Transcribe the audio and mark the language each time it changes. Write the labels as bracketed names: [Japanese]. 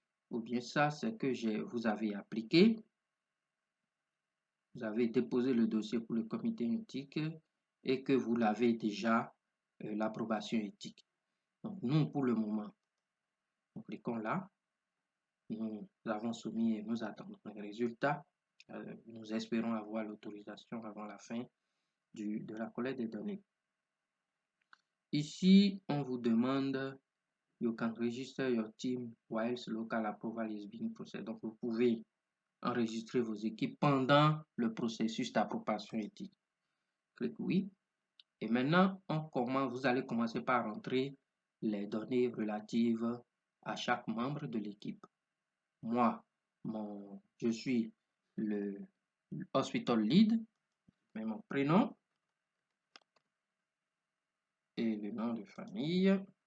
[French] Ou bien ça, c'est que vous avez appliqué, vous avez déposé le dossier pour le comité éthique et que vous l'avez déjà l'approbation éthique. Donc, nous, pour le moment, nous cliquons là. Nous avons soumis et nous attendons les résultats. Nous espérons avoir l'autorisation avant la fin de la collecte des données. Ici, on vous demande [English] You can register your team whilst local approval is being processed. [French] Donc, vous pouvez enregistrer vos équipes pendant le processus d'approbation éthique. Clique oui. Et maintenant, vous allez commencer par entrer les données relatives à chaque membre de l'équipe. Moi, je suis le hospital lead, mais mon prénom et le nom de famille.